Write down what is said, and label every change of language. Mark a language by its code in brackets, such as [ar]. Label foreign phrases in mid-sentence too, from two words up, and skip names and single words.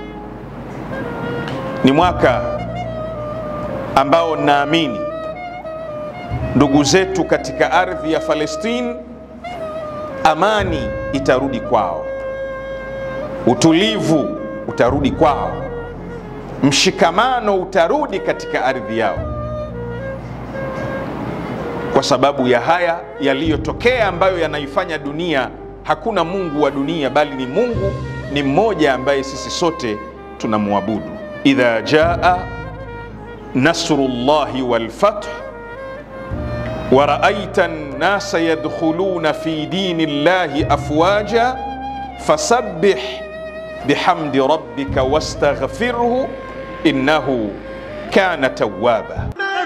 [sw] Ni mwaka ambao naamini ndugu zetu katika ardhi ya Palestina, amani itarudi kwao, utulivu utarudi kwao, mshikamano utarudi katika ardhi yao, kwa sababu ya haya yaliyotokea ambayo yanaifanya dunia hakuna Mungu wa dunia, bali ni Mungu ni mmoja ambaye sisi sote tunamwabudu. [ar] إذا جاء نصر الله والفتح ورأيت الناس يدخلون في دين الله أفواجا فسبح بحمد ربك واستغفره إنه كان توابا.